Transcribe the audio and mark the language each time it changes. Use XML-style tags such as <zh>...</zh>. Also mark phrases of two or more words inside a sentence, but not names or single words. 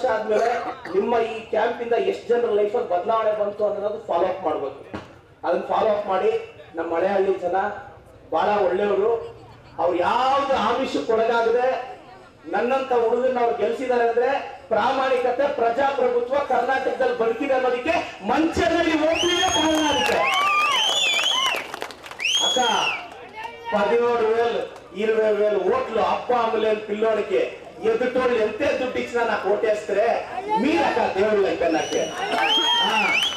<kn>ಆದ್ಮೇಲೆ ನಿಮ್ಮ ಈ ಕ್ಯಾಂಪ್ ಇಂದ ಎಷ್ಟು ಜನರ ಲೈಫ್ ಅಲ್ಲಿ ಬದಲಾವಣೆ ಬಂತು ಅನ್ನೋದು</kn> <en>follow up</en> <kn>ಮಾಡ್ಬೇಕು ಅದನ್ನ</kn> <en>follow up</en> <kn>ಮಾಡಿ ನಮ್ಮ ಹಳೆಹಳ್ಳಿ ಜನ ಬಹಳ ಒಳ್ಳೆಯವರು ಅವ್ರು ಯಾವ್ದು ಆಮಿಷಕ್ಕೆ ಒಳಗಾಗದೆ ನನ್ನಂತ ಹುಡುಗರನ್ನ ಅವ್ರು ಗೆಲ್ಸಿದ್ದಾರೆ ಅಂದ್ರೆ ಪ್ರಾಮಾಣಿಕತೆ ಪ್ರಜಾಪ್ರಭುತ್ವ ಕರ್ನಾಟಕದಲ್ಲಿ ಬದುಕಿದೆ ಅನ್ನೋದಕ್ಕೆ ಮಂಚದಲ್ಲಿ ಹೋಗ್ಲಿಕ್ಕೆ ಕಾರಣ ಅದಕ್ಕೆ</kn> <te>అక్క 17,000 20,000 ఓట్లు అప్ప అమ్మలేని పిల్లోడికి ఎదుటోళ్ళు ఎంతే దుడ్డు ఇచ్చినా నాకు ఓటేస్తే మీరక్క దేవుళ్ళు అయితే నాకు</te>